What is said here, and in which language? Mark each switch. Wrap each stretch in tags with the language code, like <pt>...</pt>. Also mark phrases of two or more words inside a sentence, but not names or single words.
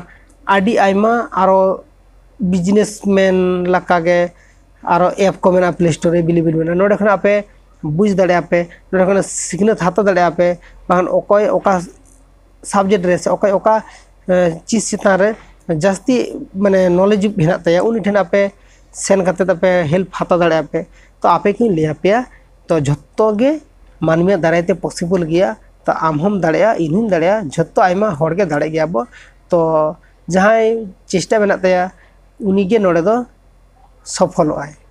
<sa>आदि आयमा आरो बिजनेसमैन लका गे आरो ऐप को मेना प्ले स्टोर रे बिलिबिल मेना नोडे खना आपे बुझ दाड़े आपे नोडे खना सिखनत हाता दाड़े आपे बाहन ओकय ओका सब्जेक्ट रे से ओकय ओका चीज चिता रे जास्ती माने नॉलेज हेना ताया उनी ठेन आपे सेन करते पे हेल्प हाता दाड़े आपे तो आपे की ले आपे तो झोत्तो गे मानमिया दारायते पॉसिबल गया तो आम हम दाड़ेया इन हूँ दाड़ेया झोत्तो आयमा हर गे दाड़े गया बो तो जहाँ चेष्टा मेना ताया उनी गे नोड़े दो सफलोआय।</sa>